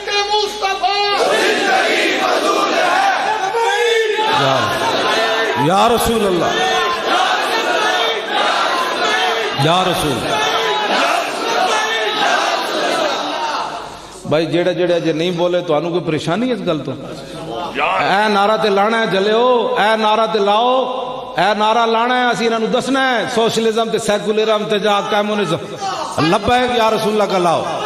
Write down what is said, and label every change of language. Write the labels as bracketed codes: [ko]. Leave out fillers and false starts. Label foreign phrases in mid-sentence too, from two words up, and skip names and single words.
[ar] یا رسول اللہ، یا رسول [pa] بھائی جیڑے جیڑے اجے نہیں بولے تو انہوں کوئی پریشانی ہے اس گل تو؟ اے نعرہ تے لانا ہے جلےو، اے نعرہ تے لاؤ، اے نعرہ لانا ہے، اسی انہوں دسنا ہے سوشلزم تے سیکولرزم تے جا کمیونزم، [ar] لبیک یا رسول اللہ [pa] کا لاؤ،